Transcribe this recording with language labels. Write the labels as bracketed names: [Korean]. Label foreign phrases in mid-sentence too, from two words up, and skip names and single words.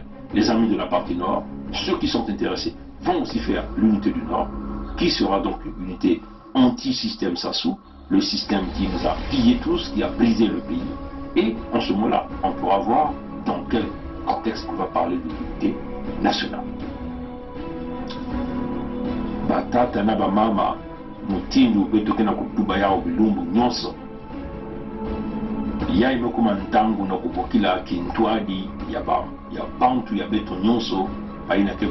[French] Les amis de la partie nord, ceux qui sont intéressés, vont aussi faire l'unité du Nord, qui sera donc une unité anti-système Sassou, le système qui nous a pillés tous, qui a brisé le pays. Et en ce moment-là, on pourra voir dans quel contexte on va parler de l'unité nationale. [Kituba (Democratic Republic of Congo)] Batata na bamama mutindu betoke na kutuba yao bilumbu nyonso ya imekuma ntangu na kupokila kintwadi ya bantu ya beto nyonso baina ke